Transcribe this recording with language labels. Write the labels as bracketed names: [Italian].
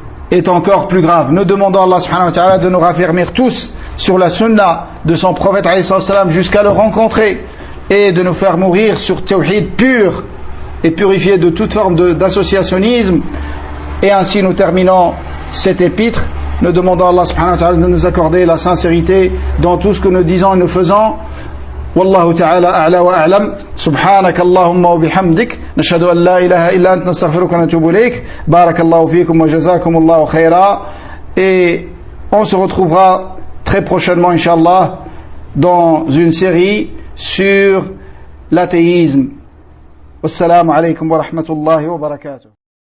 [French] Nous demandons à Allah subhanahu wa ta'ala de nous raffermir tous sur la sunna de son prophète alayhi salam jusqu'à le rencontrer, et de nous faire mourir sur tawhid pur et purifié de toute forme d'associationnisme. Et ainsi nous terminons cet épître. Nous demandons à Allah subhanahu wa ta'ala de nous accorder la sincérité dans tout ce que nous disons et nous faisons. [Arabic] والله تعالى أعلى وأعلم. سبحانك اللهم وبحمدك نشهد أن لا إله إلا أنت نستغفرك ونتوب إليك. بارك الله فيكم وجزاكم الله خيرا. [French] Et on se retrouvera très prochainement Inch'Allah dans une série sur l'athéisme. [Arabic] Wassalamu alaykum wa rahmatullahi wa barakatuh.